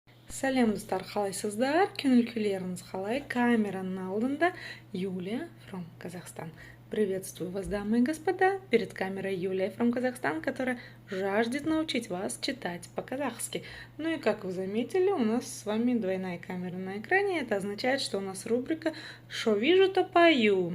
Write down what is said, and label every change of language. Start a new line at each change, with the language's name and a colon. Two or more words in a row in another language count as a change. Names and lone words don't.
Kazakh: Сәлем, достар, қалайсыздар? Көңіл-күйлеріңіз қалай? Камераның алдында Юлия from Казахстан.
Russian: Приветствую вас, дамы и господа. Перед камерой Юлия from Казахстан, которая жаждет научить вас читать по-казахски. Ну и как вы заметили, у нас с вами двойная камера на экране. Это означает, что у нас рубрика «Шо вижу, то пою».